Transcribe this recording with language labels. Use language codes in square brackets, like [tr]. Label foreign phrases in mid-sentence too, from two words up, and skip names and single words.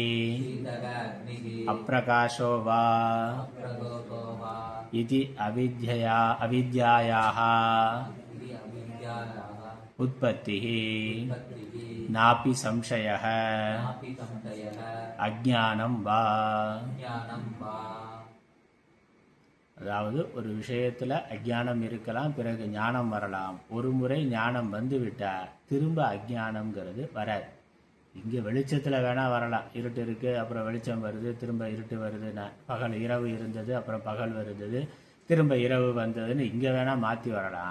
[sa] अप्रकाशो वा इति अविद्यायाः उत्पत्तिः नापि संशयः अज्ञानं वा. [ta] அதாவது ஒரு விஷயத்தில் அஜ்ஞானம் இருக்கலாம், பிறகு ஞானம் வரலாம். ஒரு முறை ஞானம் வந்துவிட்டால் திரும்ப அஜ்ஞானம்ங்கிறது வராது. இங்கே வெளிச்சத்தில் வேணால் வரலாம். இருட்டு இருக்குது, அப்புறம் வெளிச்சம் வருது, திரும்ப இருட்டு வருதுன்னா, பகல் இரவு இருந்தது, அப்புறம் பகல் வருது, திரும்ப இரவு வந்ததுன்னு இங்கே வேணால் மாற்றி வரலாம்.